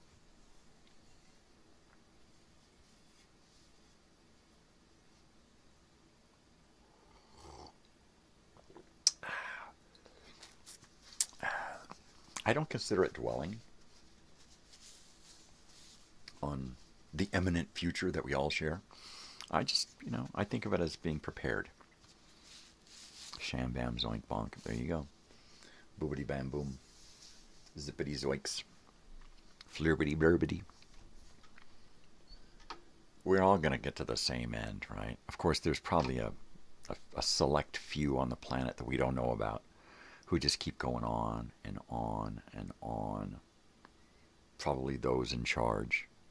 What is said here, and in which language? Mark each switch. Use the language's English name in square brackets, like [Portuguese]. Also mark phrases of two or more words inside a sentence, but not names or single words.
[English] I don't consider it dwelling on the imminent future that we all share. I just, you know, I think of it as being prepared. Sham bam zoink bonk. There you go. Boobity bam boom. Zippity zoinks. Flirbity burbity. We're all going to get to the same end, right? Of course, there's probably a select few on the planet that we don't know about who just keep going on and on and on. Probably those in charge.